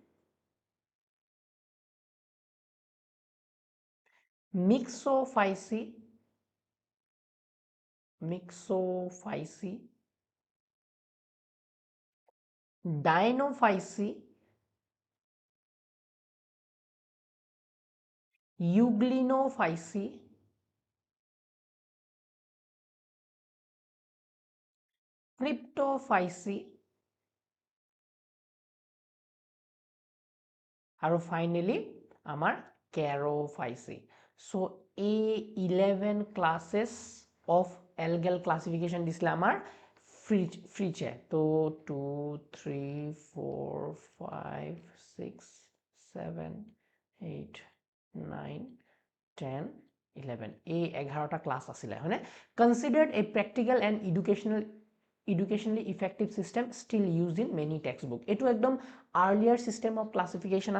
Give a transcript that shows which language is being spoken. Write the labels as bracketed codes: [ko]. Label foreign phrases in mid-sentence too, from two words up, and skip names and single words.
[en] mixophyceae dinophyceae euglinophyceae cryptophyceae আৰু finally আমাৰ charophyceae so a 11 classes of algal classification [as] দিছিলে আমাৰ [en] Fritsch to 2 3 4 5 6 7 8 9 10 11 a 11 ta class [as] আছিলে হেনো [en] considered a practical and educationally effective system still used in many textbook [as] এইটো একদম [en] earlier system of classification